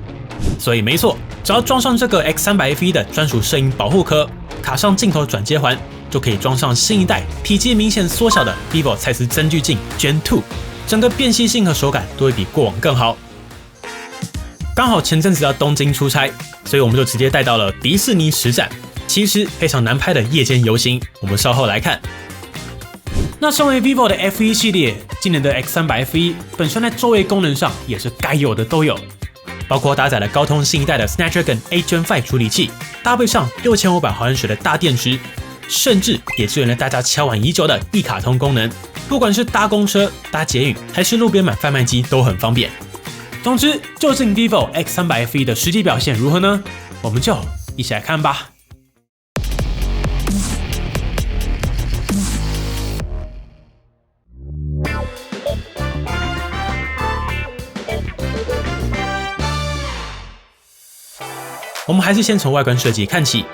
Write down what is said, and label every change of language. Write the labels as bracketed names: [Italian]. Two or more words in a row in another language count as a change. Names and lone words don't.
[Chinese] 所以沒錯，只要裝上這個 X300 FE 的專屬攝影保護殼，卡上鏡頭轉接環，就可以裝上新一代體積明顯縮小的 vivo 蔡司增距鏡 Gen 2。整個辨識性和手感都會比過往更好。剛好前陣子要東京出差，所以我們就直接帶到了迪士尼實展。其實非常難拍的夜間遊行，我們稍後來看。那身為 vivo 的 FE 系列，今年的 X300 FE 本身在周圍功能上也是該有的都有，包括搭載了高通新一代的 Snapdragon 8 Gen 5處理器，搭配上6500毫安時的大電池，甚至也支援了大家敲碗已久的一卡通功能。不管是搭公車、搭捷運，還是路邊買販賣機都很方便。總之，究竟 vivo X300 FE 的實際表現如何呢？我們就一起來看吧。我們還是先從外觀設計看起。